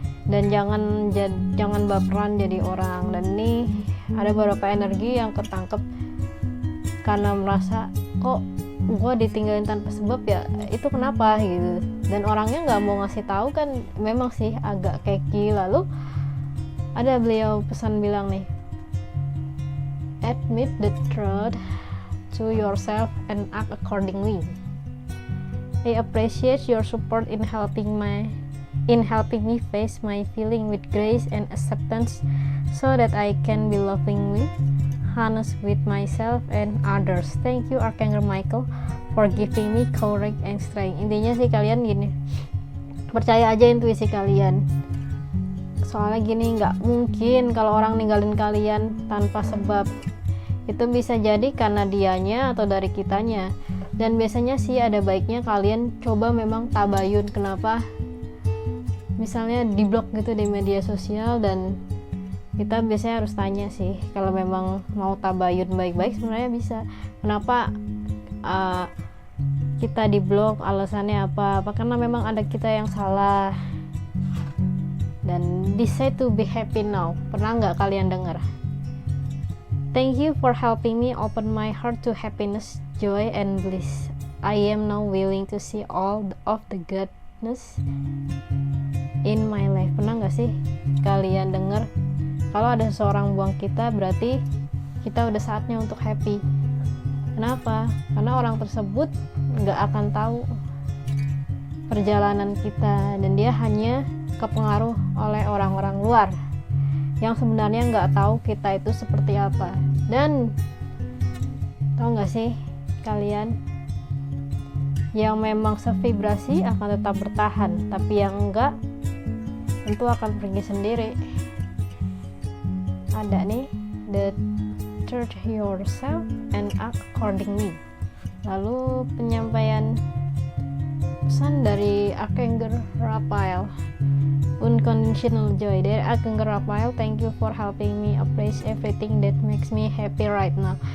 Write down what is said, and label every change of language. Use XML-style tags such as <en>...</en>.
<id>Dan jangan baperan jadi orang. Dan ini ada beberapa energi yang ketangkep karena merasa kok gue ditinggalin tanpa sebab ya, itu kenapa gitu, dan orangnya nggak mau ngasih tahu kan, memang sih agak keki. Lalu ada beliau pesan bilang nih,</id> <en>admit the truth to yourself and act accordingly. I appreciate your support in helping me face my feeling with grace and acceptance, so that I can be lovingly honest with myself and others. Thank you Archangel Michael for giving me courage and strength.</en> <id>Intinya sih kalian gini, percaya aja intuisi kalian. Soalnya gini, nggak mungkin kalau orang ninggalin kalian tanpa sebab. Itu bisa jadi karena dianya atau dari kitanya. Dan biasanya sih ada baiknya kalian coba memang tabayun. Kenapa misalnya diblok gitu di media sosial, dan kita biasanya harus tanya sih, kalau memang mau tabayun baik-baik sebenarnya bisa. Kenapa kita diblok, alasannya apa? Karena memang ada kita yang salah. dan</id> <en>decide to be happy now.</en> <id>Pernah nggak kalian dengar?</id> <en>Thank you for helping me open my heart to happiness, joy, and bliss. I am now willing to see all of the goodness in my life.</en> <id>Pernah nggak sih kalian dengar kalau ada seseorang buang kita, berarti kita udah saatnya untuk happy. Kenapa? Karena orang tersebut nggak akan tahu perjalanan kita, dan dia hanya kepengaruh oleh orang-orang luar yang sebenarnya nggak tahu kita itu seperti apa. Dan tahu nggak sih kalian, yang memang sevibrasi akan tetap bertahan, tapi yang enggak tentu akan pergi sendiri. Ada nih,</id> <en>the church yourself and act accordingly.</en> <id>Lalu penyampaian pesan dari Archangel Raphael, unconditional joy. Dari</id> <en>Archangel Raphael, thank you for helping me appraise everything that makes me happy right now.</en>